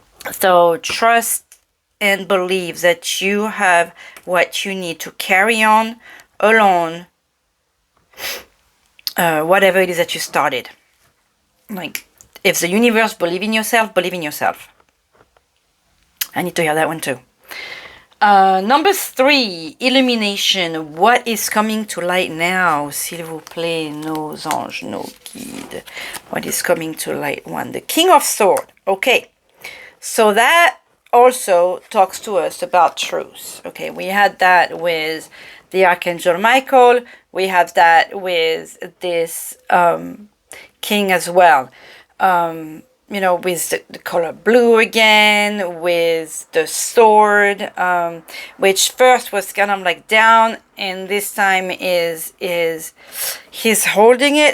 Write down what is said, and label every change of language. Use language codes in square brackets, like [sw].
[en] So trust and believe that you have what you need to carry on alone, whatever it is that you started. Like, if the universe, believe in yourself, believe in yourself. I need to hear that one too. Number 3, illumination. What is coming to light now? [fr] S'il vous plaît, nos anges, nos guides. [en] What is coming to light? 1, the King of Swords. Okay, so that also talks to us about truth. Okay, we had that with the Archangel Michael. We have that with this king as well. you know, with the color blue again, with the sword, which first was kind of like down, and this time is he's holding it.